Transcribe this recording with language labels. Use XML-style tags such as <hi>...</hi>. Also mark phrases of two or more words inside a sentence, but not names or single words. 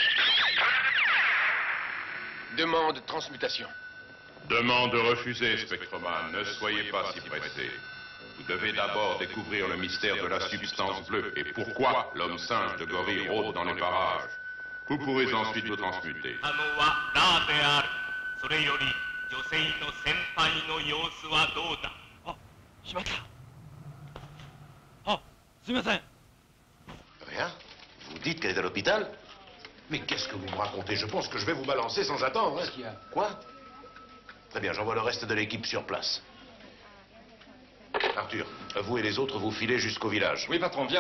<fr>Demande de transmutation. Demande refusée, Spectreman. Ne soyez pas si pressé. Vous devez d'abord découvrir le mystère de la substance bleue et pourquoi l'homme singe de gorille rôde dans les parages. Vous pourrez ensuite vous transmuter.</fr> <ja>しまった。あ、すみません。</ja> <fr>Rien? Vous dites qu'elle est à l'hôpital? Mais qu'est-ce que vous me racontez? Je pense que je vais vous balancer sans attendre. Hein. Quoi? Très bien, j'envoie le reste de l'équipe sur place. Arthur, vous et les autres, vous filez jusqu'au village. Oui, patron, viens.</fr>